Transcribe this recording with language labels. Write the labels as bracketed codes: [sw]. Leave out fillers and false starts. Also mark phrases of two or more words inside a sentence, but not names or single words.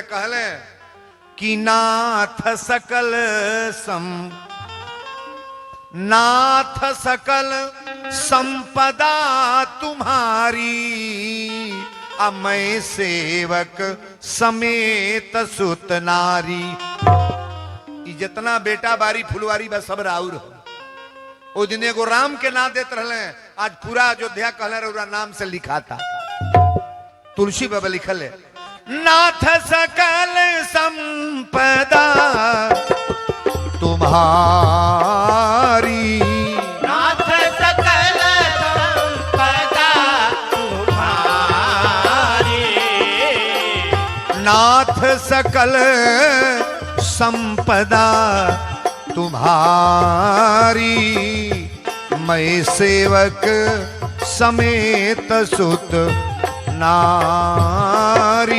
[bho] कहले कि [awa] नाथ सकल संपदा तुम्हारी, मैं सेवक समेत सुत नारी। [bho] जितना बेटा बारी फुलवारी बा सब राउर हो। ओ दिन एगो राम के नाम देते रहले, आज पूरा अयोध्या कहले रउरा नाम से लिखा था। तुलसी बाबा लिखल है [awa] नाथ सकल संपदा तुम्हारी, नाथ सकल संपदा तुम्हारी, नाथ सकल संपदा तुम्हारी, मैं सेवक समेत सुत नारी।